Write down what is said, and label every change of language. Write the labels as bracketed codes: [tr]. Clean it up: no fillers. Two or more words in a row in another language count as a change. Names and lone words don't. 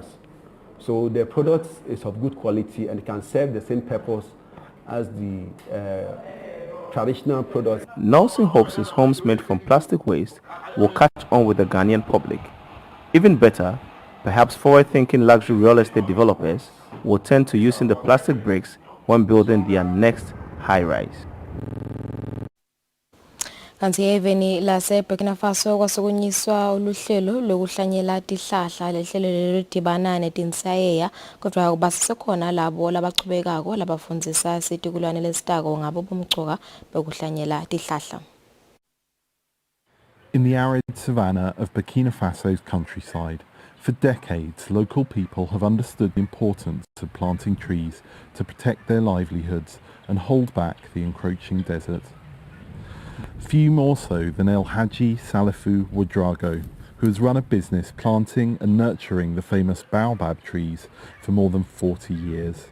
[en] So the product is of good quality and can serve the same purpose as the traditional products. Nelson hopes his homes made from plastic waste will catch on with the Ghanaian public. Even better, perhaps forward-thinking luxury real estate developers will turn to using the plastic bricks when building their next high-rise. [ss] Kanti eveni lase Burkina Faso kwasukunyiswa uluhlelo lokuhlanyela tihlahla lehlelo lelidibana netinsayeya kodwa kubasekhona labo labachubekako labafundzisa sitikulwane lesitako ngabo bomgcoka bokuhlanyela tihlahla. [en] In the arid savanna of Burkina Faso's countryside, for decades, local people have understood the importance of planting trees to protect their livelihoods and hold back the encroaching desert. Few more so than El Hadji Salifu Ouedraogo, who has run a business planting and nurturing the famous baobab trees for more than 40 years.